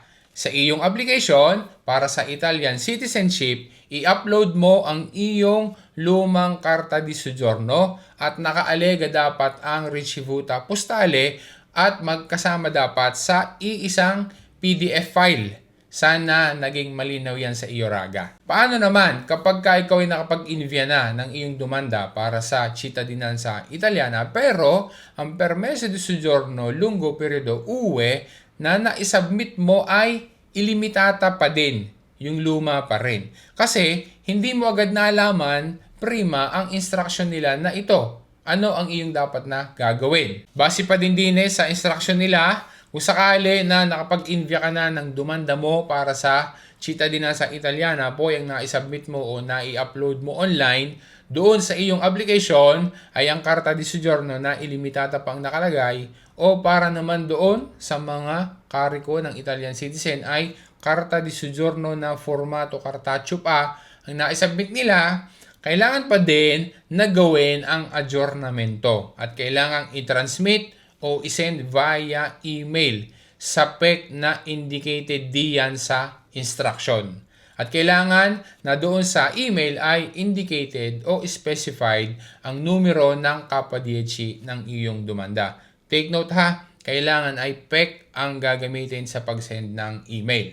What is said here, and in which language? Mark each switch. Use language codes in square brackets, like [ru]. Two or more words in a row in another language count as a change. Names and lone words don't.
[tl] Sa iyong application para sa Italian citizenship, i-upload mo ang iyong lumang [it] karta di soggiorno [tl] at nakaalega dapat ang [it] ricevuta postale [tl] at magkasama dapat sa iisang PDF file. Sana naging malinaw yan sa iyo, Raga. Paano naman kapag ikaw ay nakapag-invia na ng iyong dumanda para sa [it] cittadinanza italiana [tl] pero ang [it] permeso di soggiorno lungo periodo UE [tl] na naisubmit mo ay ilimitata pa din, yung luma pa rin. Kasi hindi mo agad nalaman prima ang instruction nila na ito. Ano ang iyong dapat na gagawin? Base pa din sa instruction nila, kung sakali na nakapag-invia ka na ng dumanda mo para sa [it] cittadinanza italiana [tl] po yung naisubmit mo o nai-upload mo online, doon sa iyong application ay ang [it] karta di soggiorno [tl] na ilimitata pang nakalagay o para naman doon sa mga kariko ng [en] Italian citizen [tl] ay [it] karta di soggiorno [tl] na [it] formato cartaceo [tl] pa ang naisubmit nila, kailangan pa din na gawin ang adjournamento at kailangang i-transmit o i-send via email sa PEC na indicated diyan sa instruction. At kailangan na doon sa email ay indicated o specified ang numero ng KPDC ng iyong dumanda. [en] Take note [tl] ha, kailangan ay PEC ang gagamitin sa pag-send ng email.